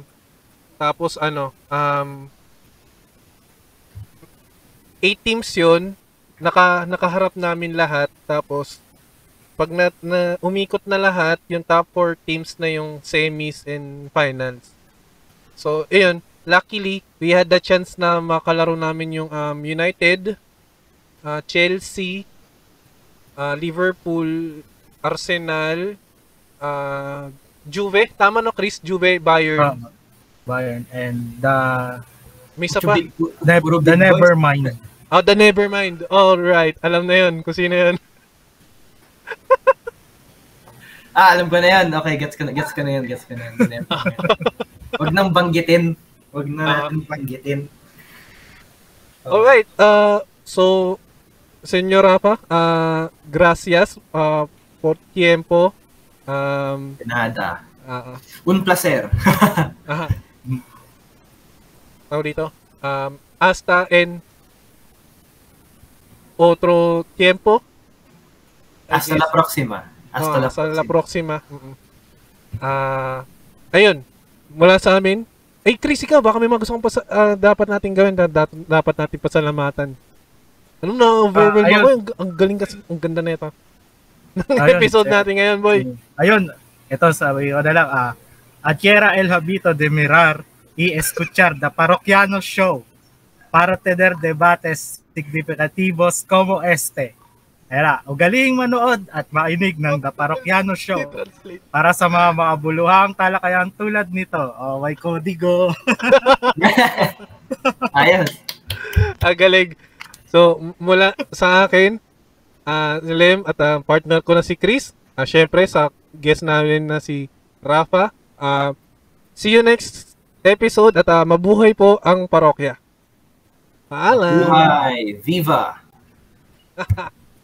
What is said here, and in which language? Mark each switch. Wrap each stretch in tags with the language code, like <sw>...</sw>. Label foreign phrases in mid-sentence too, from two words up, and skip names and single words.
<tl>Tapos 8 teams yun, nakaharap namin lahat, tapos pag umikot na lahat, yung</tl> <en>top 4 teams</en> <tl>na yung</tl> <en>semis and finals.</en> <tl>So, ayun,</tl> <en>luckily, we had the chance</en> <tl>na makalaro namin yung United, Chelsea, Liverpool, Arsenal, Juve, tama no Chris? Juve, Bayern. Bayern, and may isa pa?</tl> <en>The Nevermind. The Nevermind. Alright,</en> <tl>alam na yun kung sino yun. Alam ko na yan. Okay, gets ko na yan. Huwag nang banggitin. Huwag na natin banggitin.</tl> <es>Alright, so, Senyor Rafa, gracias por tiempo. Nada. Un placer.</es> <tl>tawag dito,</tl> <es>hasta en otro tiempo. Hasta la próxima. Hasta la próxima.</es> <tl>Ayun, mula sa amin. Chris, ikaw, baka may mga gusto kong dapat natin gawin, dapat natin pasalamatan. Ano na, overwhelmed ako, ang galing kasi, ang ganda na ito. Episode natin ngayon, boy. Ayun, ito sabi ko na lang,</tl> <es>Quiera el habito de mirar y escuchar</es> <en>the Parroquiano Show</en> <es>para tener debates significativos como este. Era,</es> <tl>ugaling manood at mainig ng The Parroquiano Show para sa mga makabuluhang talakayan tulad nito. Oh, may kodigo. Ayos. Galing. So, mula sa akin, Lem at partner ko na si Chris. Syempre, sa guest namin na si Rafa.</tl> <en>See you next episode</en> <tl>at mabuhay po ang parokya. Paalam! Buhay! Viva!</tl>